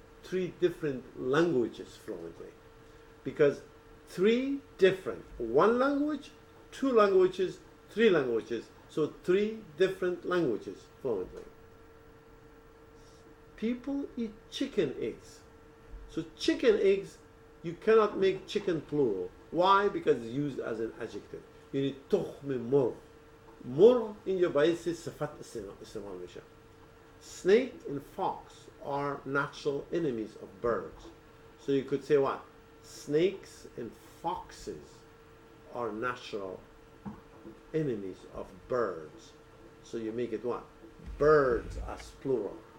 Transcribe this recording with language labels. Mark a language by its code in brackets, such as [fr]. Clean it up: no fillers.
[en] 3 different languages fluently. Because 3 different, 1 language, 2 languages, 3 languages. So 3 different languages fluently. People eat chicken eggs. So chicken eggs, you cannot make chicken plural. Why? Because it's used as an adjective. You need تخم مرغ. [fa] مرغ اینجا باعث صفت استعمال میشه. [en] Snake and fox are natural enemies of birds. So you could say what? Snakes and foxes are natural enemies of birds. So you make it what? Birds as plural.